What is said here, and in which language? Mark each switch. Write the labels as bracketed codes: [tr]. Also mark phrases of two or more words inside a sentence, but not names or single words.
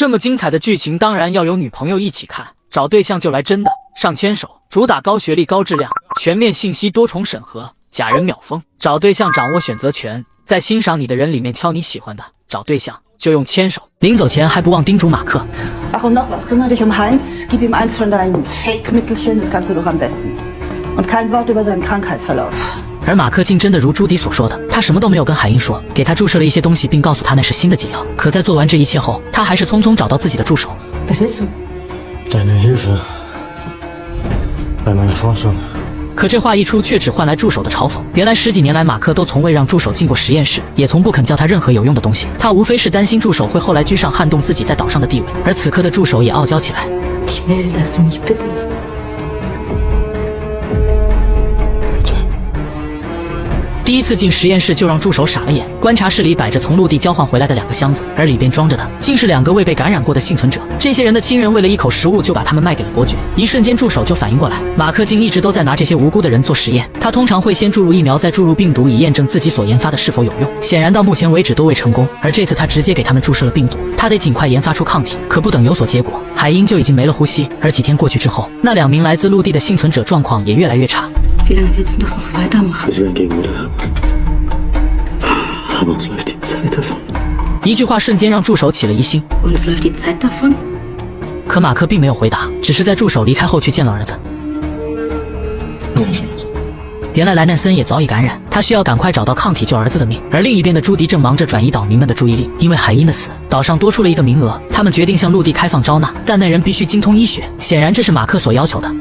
[zh] 这么精彩的剧情当然要有女朋友一起看，找对象就来真的上牵手，主打高学历高质量，全面信息多重审核，假人秒封。找对象掌握选择权，在欣赏你的人里面挑你喜欢的，找对象就用牵手。临走前还不忘叮嘱马克 [de] Ach, und noch was, kümmere dich um Heinz, gib ihm eins von deinen Fake-Mittelchen, das kannst du doch am besten. Und kein Wort über seinen Krankheitsverlauf. [zh] 而马克竟真的如朱迪所说的，他什么都没有跟海因说，给他注射了一些东西，并告诉他那是新的解药。可在做完这一切后，他还是匆匆找到自己的助手。 [de] Was willst du? Deine Hilfe bei meiner Forschung. [zh] 可这话一出，却只换来助手的嘲讽。原来10几年来，马克都从未让助手进过实验室，也从不肯教他任何有用的东西。他无非是担心助手会后来居上，撼动自己在岛上的地位。而此刻的助手也傲娇起来。 [de] Ich will, dass du mich bittest. [zh] 第一次进实验室就让助手傻了眼，观察室里摆着从陆地交换回来的2个箱子，而里边装着的竟是2个未被感染过的幸存者。这些人的亲人为了一口食物就把他们卖给了伯爵。一瞬间助手就反应过来，马克竟一直都在拿这些无辜的人做实验。他通常会先注入疫苗，再注入病毒，以验证自己所研发的是否有用。显然到目前为止都未成功，而这次他直接给他们注射了病毒。他得尽快研发出抗体，可不等有所结果，海因就已经没了呼吸。而几天过去之后，那2名来自陆地的幸存者状况也越来越差。 [de] Wie lange willst du das noch weitermachen? Ich will Gegenmittel haben. Aber uns läuft die Zeit davon. [zh] 一句话瞬间让助手起了疑心。 [de] Uns läuft die Zeit davon? [zh] 可马克并没有回答，只是在助手离开后去见了儿子。原来莱奈森也早已感染，他需要赶快找到抗体救儿子的命。而另一边的朱迪正忙着转移岛民们的注意力，因为海因的死，岛上多出了一个名额，他们决定向陆地开放招纳，但那人必须精通医学，显然这是马克所要求的。